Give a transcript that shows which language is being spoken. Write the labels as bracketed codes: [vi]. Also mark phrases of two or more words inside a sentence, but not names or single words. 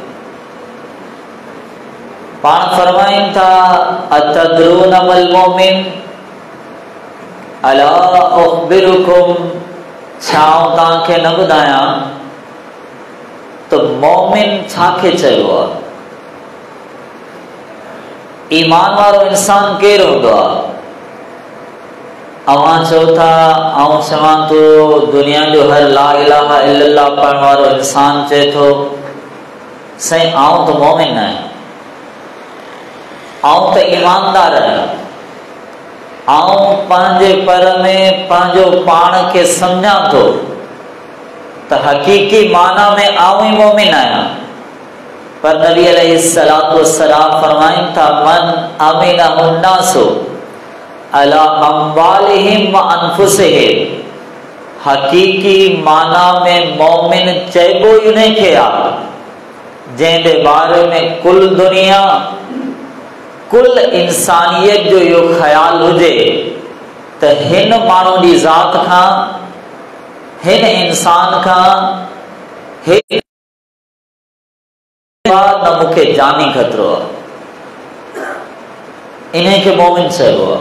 [sd] पाण फरमाइनि था [ar] أتدرون من المؤمن ألا أخبركم, [sd] छा तव्हांखे न ॿुधायां तो मोमिन छाखे चइबो आहे? ईमान वारो इंसान केरु हूंदो आहे? अवां चओ था आऊं चवां थो दुनिया जो हर [ar] لا إله إلا الله [sd] पढ़ण वारो इंसान चए थो साईं आऊं तो मोमिन आहियां, आऊं त ईमानदार आहियां, आऊं पंहिंजे पर में पंहिंजो पाण खे सम्झां थो त हकीकी माना में आऊं ई मोमिन आहियां। पर नबी [ar] عليه الصلاة والسلام [sd] फरमाइनि था [ar] من أمنه الناس على أموالهم و أنفسهم, [sd] हकीकी माना में मोमिन चइबो ई उनखे आहे जंहिंजे बारे में कुल दुनिया कुल इंसानियत जो इहो ख़्याल हुजे त हिन माण्हू जी ज़ात खां, हिन इंसान खां न मूंखे जानी खतरो आहे, इनखे मोमिन चइबो आहे।